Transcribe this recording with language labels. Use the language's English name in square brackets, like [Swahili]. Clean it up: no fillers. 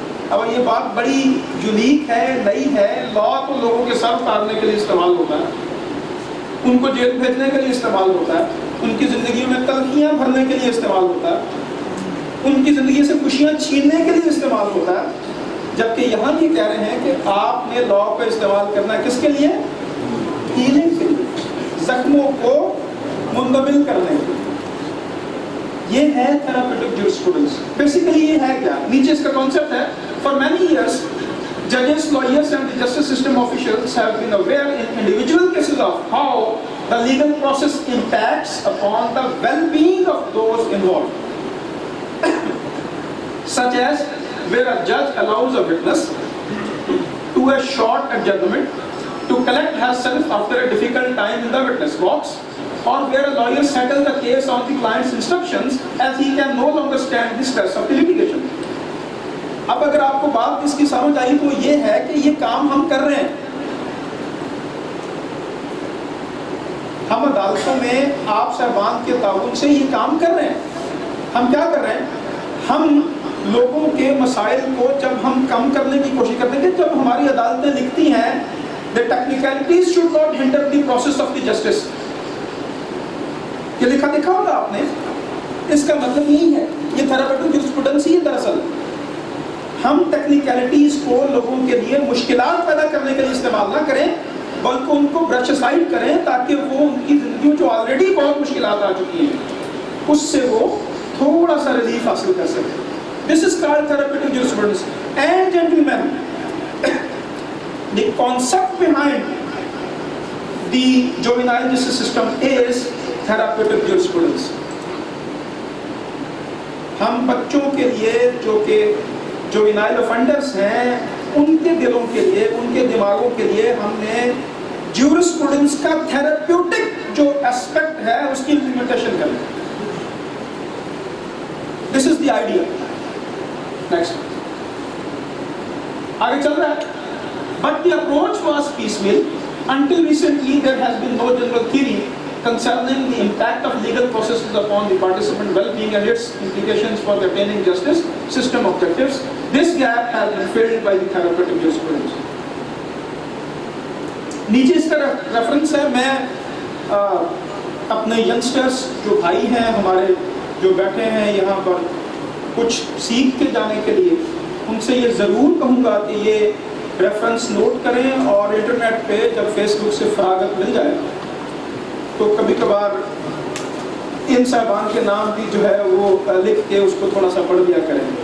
[Urdu] اب یہ بات بڑی یونیک ہے, نئی ہے. لا تو لوگوں کے سر اتارنے کے لیے استعمال ہوتا ہے, ان کو جیل بھیجنے کے لیے استعمال ہوتا ہے, ان کی زندگیوں میں تلخیاں بھرنے کے لیے استعمال ہوتا ہے, ان کی زندگی سے خوشیاں چھیننے کے لیے استعمال ہوتا ہے. جبکہ یہاں یہ کہہ رہے ہیں کہ آپ نے لا کو استعمال کرنا ہے کس کے لیے؟ ہیلنگ کے لیے, زخموں کو منتقل کرنے کے لیے. یہ ہے therapeutic jurisprudence. بیسیکلی یہ ہے کیا؟ نیچے اس کا کانسیپٹ ہے. [English] For many years, judges, lawyers and the justice system officials have been aware in individual cases of how the legal process impacts upon the well-being of those involved. Such as where a judge allows a witness to a short adjournment to collect herself after a difficult time in the witness box, or where a lawyer settles the case on the client's instructions as he can no longer stand the stress of the litigation. [Urdu] اب اگر آپ کو بات اس کی سمجھ آئی تو یہ ہے کہ یہ کام ہم کر رہے ہیں. ہم عدالتوں میں آپ صاحبان کے تعاون سے یہ کام کر رہے ہیں. ہم کیا کر رہے ہیں؟ ہم لوگوں کے مسائل کو جب ہم کم کرنے کی کوشش کرتے ہیں, جب ہماری عدالتیں لکھتی ہیں [English] the technicalities should not hinder the process of the justice. [Urdu] یہ لکھا دیکھا ہوگا آپ نے, اس کا مطلب یہی ہے. یہ therapeutic jurisprudence ہی ہے دراصل. ہم ٹیکنیکلٹیز کو لوگوں کے لیے مشکلات پیدا کرنے کے لیے استعمال نہ کریں, بلکہ ان کو برش اسائڈ کریں تاکہ وہ ان کی زندگیوں جو آلریڈی بہت مشکلات آ چکی ہیں اس سے وہ تھوڑا سا ریلیف حاصل کر سکیں. [English] This is called therapeutic jurisprudence. And gentlemen, the concept behind the juvenile justice system is therapeutic jurisprudence. [Urdu] ہم بچوں کے لیے جو کہ juvenile offenders ہیں, ان کے دلوں کے لیے, ان کے دماغوں کے لیے ہم نے جیورسپروڈنس کا تھراپیوٹک جو اسپیکٹ ہے اس کی امپلیمنٹیشن کرنا. [English] This is the idea. Next [Urdu] آگے چل رہا ہے. [English] But the approach was piecemeal. Until recently, there has been no general theory concerning the impact of legal processes upon the participant well-being and its implications for the attaining justice system objectives. This gap has been filled by the therapeutic jurisprudence. [Urdu] نیچے اس کا reference ہے. میں اپنے youngsters جو بھائی ہیں ہمارے جو بیٹھے ہیں یہاں پر کچھ سیکھ کے جانے کے لیے, ان سے یہ ضرور کہوں گا کہ یہ ریفرنس نوٹ کریں اور انٹرنیٹ پہ جب فیس بک سے فراغت مل جائے تو کبھی کبھار ان صاحبان کے نام بھی جو ہے وہ لکھ کے اس کو تھوڑا سا پڑھ لیا کریں.